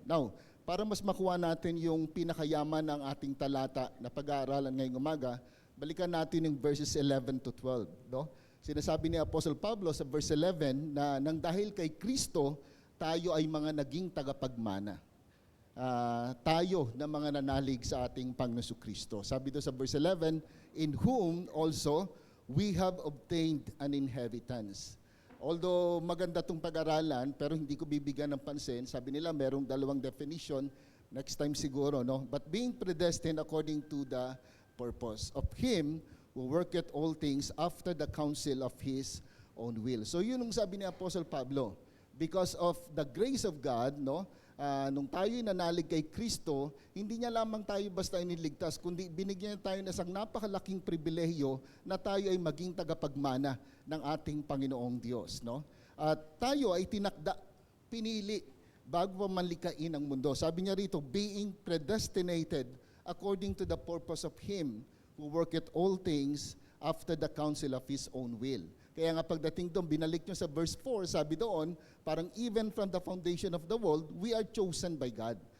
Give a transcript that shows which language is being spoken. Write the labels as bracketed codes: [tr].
[tl] Now, para mas makuha natin yung pinakayaman ng ating talata na pag-aaralan ngayong umaga, balikan natin yung verses 11 to 12. No? Sinasabi ni Apostle Pablo sa verse 11 na nang dahil kay Kristo tayo ay mga naging tagapagmana. Tayo na mga nanalig sa ating Panginoon Kristo. Sabi doon sa verse 11, [en] in whom also we have obtained an inheritance. [tl] Although maganda itong pag-aralan, pero hindi ko bibigyan ng pansin. Sabi nila merong dalawang definition, next time siguro, no? [en] But being predestined according to the purpose of Him who worketh all things after the counsel of His own will. [tl] So yun ang sabi ni Apostle Pablo. [en] Because of the grace of God, [tl] no? Nung tayo'y nanalig kay Kristo, hindi niya lamang tayo basta iniligtas, kundi binigyan niya tayo ng isang napakalaking pribilehyo na tayo ay maging tagapagmana ng ating Panginoong Diyos. No? At tayo ay tinakda, pinili, bago pa manlikain ang mundo. Sabi niya rito, [en] being predestinated according to the purpose of Him who worketh all things after the counsel of His own will. [tl] Kaya nga pagdating doon, binalik nyo sa verse 4, sabi doon, parang [en] even from the foundation of the world, we are chosen by God.